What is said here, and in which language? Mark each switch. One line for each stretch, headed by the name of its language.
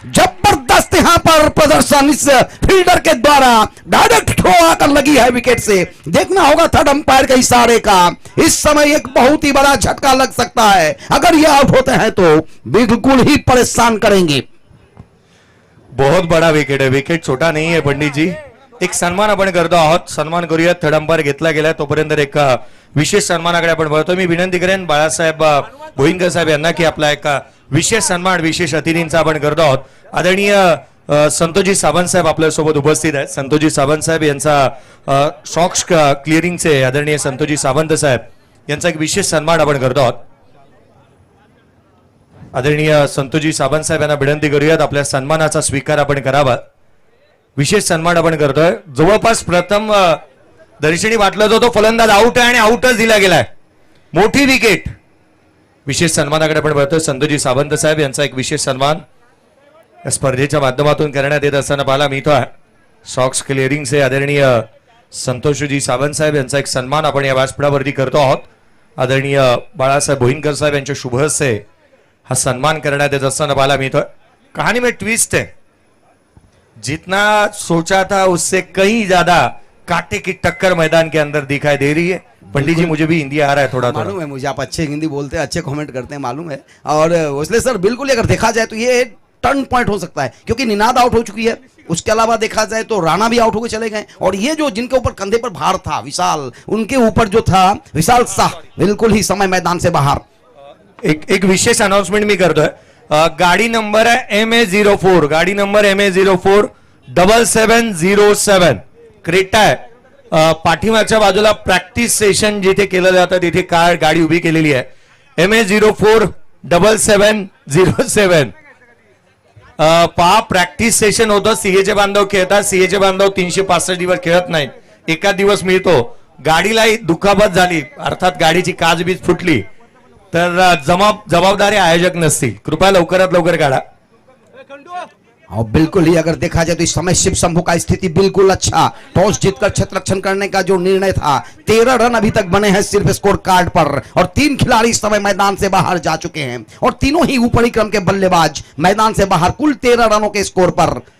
Hindi: जबरदस्त यहां पर प्रदर्शन इस फील्डर के द्वारा, डायरेक्ट थ्रो आकर लगी है विकेट से। देखना होगा थर्ड अंपायर के इशारे का। इस समय एक बहुत ही बड़ा झटका लग सकता है, अगर ये आउट होते हैं तो बिल्कुल ही परेशान करेंगे।
Marathi: बहुत बडा विकेट आहे, विकेट छोटा नाही आहे पंडितजी। एक सन्मान आपण करतो आहोत, सन्मान करूयात। थर्ड अंपायर घेतला गेला, तोपर्यंत एक विशेष सन्मानाकडे आपण बघतो। मी विनंती करेन बाळासाहेब भोईनकर साहेब यांना की आपला एक विशेष सन्मान विशेष अतिथींचा आपण करतो आहोत। आदरणीय संतोषजी सावंत साहेब आपल्यासोबत उपस्थित आहेत। संतोषजी सावंत साहेब यांचा शॉक्स क्लिअरिंगचे आदरणीय संतोषजी सावंत साहेब यांचा एक विशेष सन्मान आपण करतो आहोत। आदरणीय संतोषजी सावंत साहेब यांना विनंती करूयात आपल्या सन्मानाचा स्वीकार आपण करावा। विशेष सन्मान आपण करतोय। जवळपास प्रथम दर्शनी वाटलं तो फलंदाज आउट आहे आणि आउटच दिला गेलाय, मोठी विकेट। विशेष सन्मानाकडे आपण बघतोय, संतोषजी सावंत साहेब यांचा एक विशेष सन्मान या स्पर्धेच्या माध्यमातून करण्यात येत असताना पाहायला मिळतोय। सॉक्स क्लिअरिंगचे आदरणीय संतोषजी सावंत साहेब यांचा एक सन्मान आपण या व्यासपीठावरती करतो आहोत। आदरणीय बाळासाहेब भोईनकर साहेब यांच्या शुभ हस्ते हा सम्मान करण्यात येत असताना पाहायला मिळतोय।
Hindi: कहानी में ट्विस्ट है, जितना सोचा था उससे कहीं ज्यादा कांटे की टक्कर मैदान के अंदर दिखाई दे रही है। पंडित जी मुझे भी हिंदी आ रहा है थोड़ा मालूम है मुझे, आप अच्छे हिंदी बोलते हैं, अच्छे कमेंट करते हैं, मालूम है। और इसलिए सर बिल्कुल अगर देखा जाए तो ये टर्न पॉइंट हो सकता है, क्योंकि निनाद आउट हो चुकी है, उसके अलावा देखा जाए तो राणा भी आउट होकर चले गए, और ये जो जिनके ऊपर कंधे पर भार था विशाल, उनके ऊपर जो था विशाल शाह, बिल्कुल ही समय मैदान से बाहर।
Marathi: एक विशेष अनाउंसमेंट मी करतोय। गाडी नंबर है MA04, गाडी नंबर MA04 7707 क्रेटा आहे। पाठीमागच्या बाजूला प्रॅक्टिस सेशन जिथे केलं जातं तिथे कार गाडी उभी केलेली आहे। MA04 7707 पहा प्रॅक्टिस सेशन होतं। सीएचे बांधव खेळतात, सीएचे बांधव 365 दिवस खेळत नाहीत, एका दिवस मिळतो। गाडीलाही दुखापत झाली, अर्थात गाडीची काचबीज फुटली तर जबाबदारी आयोजक नसतील, कृपया लवकरात लवकर काढा।
Hindi: और बिल्कुल ही अगर देखा जाए तो इस समय शिव शंभू का स्थिति बिल्कुल अच्छा, टॉस जीतकर क्षेत्र रक्षण करने का जो निर्णय था, 13 रन अभी तक बने हैं सिर्फ स्कोर कार्ड पर, और 3 खिलाड़ी इस समय मैदान से बाहर जा चुके हैं, और तीनों ही ऊपरी क्रम के बल्लेबाज मैदान से बाहर, कुल 13 रनों के स्कोर पर।